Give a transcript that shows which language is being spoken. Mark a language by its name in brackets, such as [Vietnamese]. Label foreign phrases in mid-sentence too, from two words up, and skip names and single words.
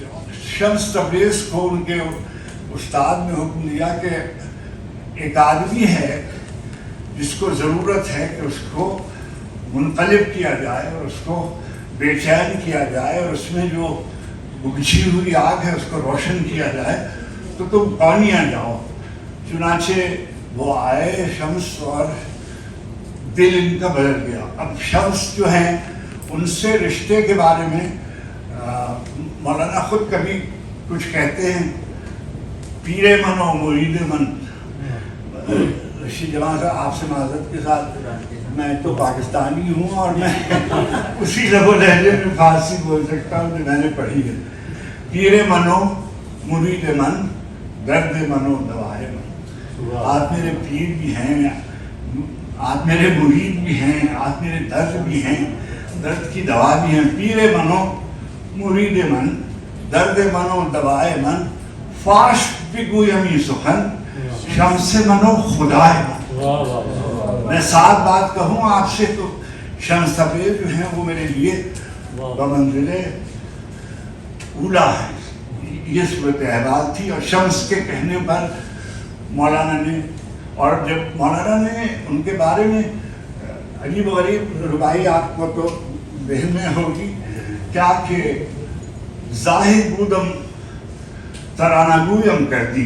[Urdu] شمس تبریز کو ان کے استاد نے حکم دیا کہ ایک آدمی ہے جس کو ضرورت ہے کہ اس کو منقلب کیا جائے اور اس کو بے چین کیا جائے اور اس میں جو بجھی ہوئی آگ ہے اس کو روشن کیا جائے, تو تم پانیاں جاؤ. چنانچہ وہ آئے شمس اور دل ان کا بدل گیا. اب شمس جو ہیں ان سے رشتے کے بارے میں مولانا خود کبھی کچھ کہتے ہیں, [Persian] پیر من و مرید من. [Urdu] رشید جماعت صاحب آپ سے معذرت کے ساتھ, میں تو پاکستانی ہوں اور میں اسی لب و لہجے میں فارسی بول سکتا ہوں جو میں نے پڑھی ہے. [Persian] پیر من و مرید من, درد من و دوائے من. [Urdu] آپ میرے پیر بھی ہیں, آپ میرے مرید بھی ہیں, آپ میرے درد بھی ہیں, درد کی دوا بھی ہیں. [Persian] پیر من و مرید من, درد من و دوائے من, فاش بگویمی سخن, شمس من و خدائے من. [Urdu] میں 7 بات کہوں آپ سے تو شمس تبریز جو ہیں وہ میرے لیے بمنزل اولا ہے. یہ صورت احوال تھی. اور شمس کے کہنے پر مولانا نے, اور جب مولانا نے ان کے بارے میں عجیب و غریب ربائی آپ کو تو ذہن میں ہوگی کیا کہ [Persian] زاہد بودم ترانہ گویم کر دی.